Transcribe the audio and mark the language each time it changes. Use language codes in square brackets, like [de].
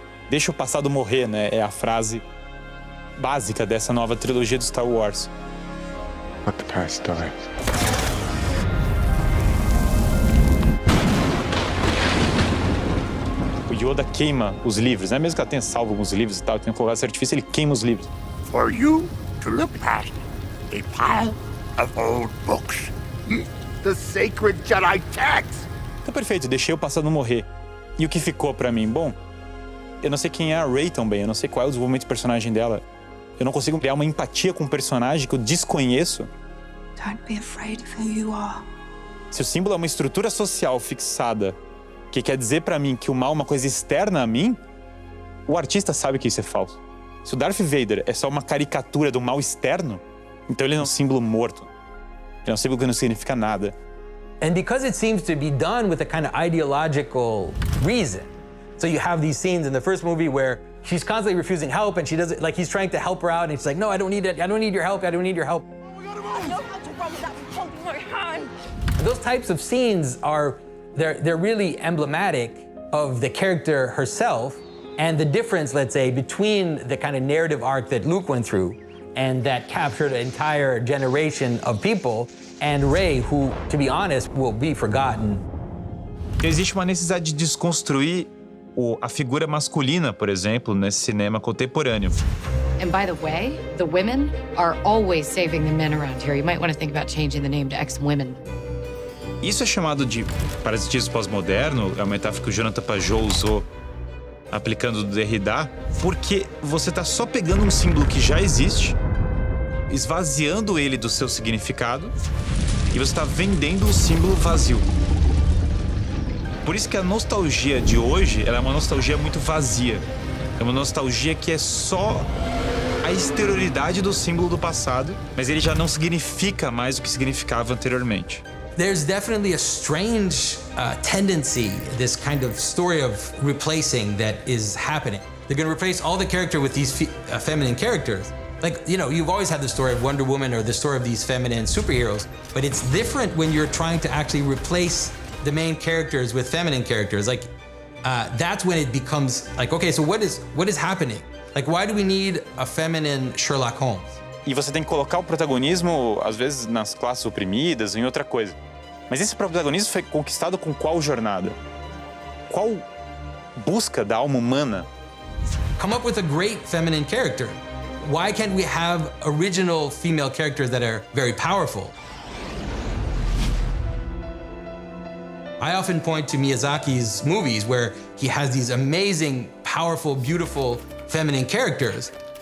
[pt] Deixa o passado morrer, né? É a frase básica dessa nova trilogia do Star Wars. [en] Let the past die. [pt] O Yoda queima os livros, né? Mesmo que ela tenha salvo alguns livros e tal, tenha colocado esse artifício, ele queima os livros. [en] For you to look past a pile of old books. The sacred Jedi text. [pt] Então, perfeito, deixei o passado morrer. E o que ficou pra mim? Bom, eu não sei quem é a Rey também, eu não sei qual é o desenvolvimento do personagem dela. Eu não consigo criar uma empatia com um personagem que eu desconheço. [en] Don't be afraid of who you are. [pt] Se o símbolo é uma estrutura social fixada, que quer dizer pra mim que o mal é uma coisa externa a mim, o artista sabe que isso é falso. Se o Darth Vader é só uma caricatura do mal externo, então ele é um símbolo morto. Ele é um símbolo que não significa nada. [en] And because it seems to be done with a kind of ideological reason. So you have these scenes in the first movie where she's constantly refusing help and she doesn't, like he's trying to help her out and she's like, no, I don't need it. I don't need your help. I don't need your help. I know how to run without holding my hand. Those types of scenes they're really emblematic of the character herself and the difference, let's say, between the kind of narrative arc that Luke went through and that captured an entire generation of people, and Rey, who, to be honest, will be forgotten. [pt] Existe uma necessidade de desconstruir a figura masculina, por exemplo, nesse cinema contemporâneo. [en] And by the way, the women are always saving the men around here. You might want to think about changing the name to X-Women. [pt] Isso é chamado de parasitismo pós-moderno, é uma metáfora que o Jonathan Pajot usou aplicando o Derrida, porque você está só pegando um símbolo que já existe, esvaziando ele do seu significado, e você está vendendo o símbolo vazio. Por isso que a nostalgia de hoje ela é uma nostalgia muito vazia. É uma nostalgia que é só a exterioridade do símbolo do passado, mas ele já não significa mais o que significava anteriormente. [en] There's definitely a strange tendency, this kind of story of replacing that is happening. They're going to replace all the character with these feminine characters. Like, you know, you've always had the story of Wonder Woman or the story of these feminine superheroes, but it's different when you're trying to actually replace the main characters with feminine characters. Like, that's when it becomes like, okay, so what is happening? Like, why do we need a feminine Sherlock Holmes? [pt] E você tem que colocar o protagonismo, às vezes, nas classes oprimidas, em outra coisa. Mas esse protagonismo foi conquistado com qual jornada? Qual busca da alma humana? [en] Come up with a great feminine character. Why can't we have original female characters that are very powerful? I often point to Miyazaki's movies where he has these amazing, powerful, beautiful feminine characters.